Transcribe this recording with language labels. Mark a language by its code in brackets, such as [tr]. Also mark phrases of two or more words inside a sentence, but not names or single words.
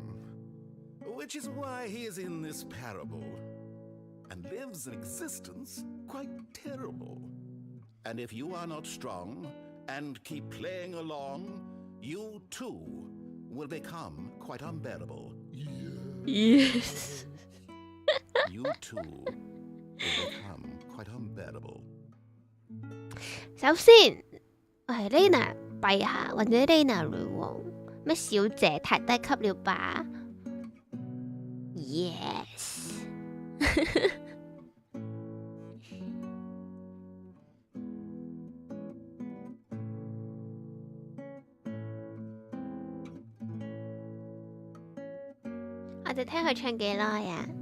[en] Which is why he is in this parable and lives an existence quite terrible. And if you are not strong and keep playing along, you too will become quite unbearable. Yes. You too will become quite unbearable. [yue] 首先，我係 Reina 陛下或者 Reina 女王，咩小姐太低級了吧 ？Yes 。我哋聽佢唱幾耐啊？